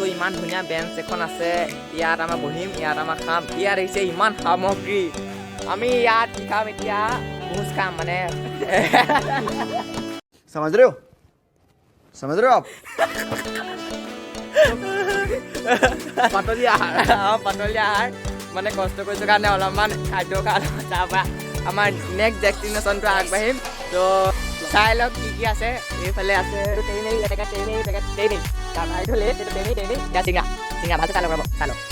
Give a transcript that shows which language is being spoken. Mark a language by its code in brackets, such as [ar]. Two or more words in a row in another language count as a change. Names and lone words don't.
[as] ইমান ধুনীয়া বেঞ্চ এখন আছে, ইয়াত আমাৰ বহিম, ইয়াত আমাৰ খাম। ইয়াত আহিছে ইমান সামগ্ৰী। আমি ইয়াত কি খাম এতিয়া? ভোজ খাম মানে। [hi] समझ रहे हो? समझ रहे हो आप? [as] পাতলি আহাৰ। পাতলি আহাৰ মানে কষ্ট কৰিছোঁ কাৰণে অলপমান খাদ্য খাম। তাৰপৰা আমাৰ [en] next destination [as] আগবাঢ়িম। তো চাই লওক কি কি আছে। এইফালে আছে চিঙৰা ভালকৈ চাই লওক ৰ'ব, চাই লওক।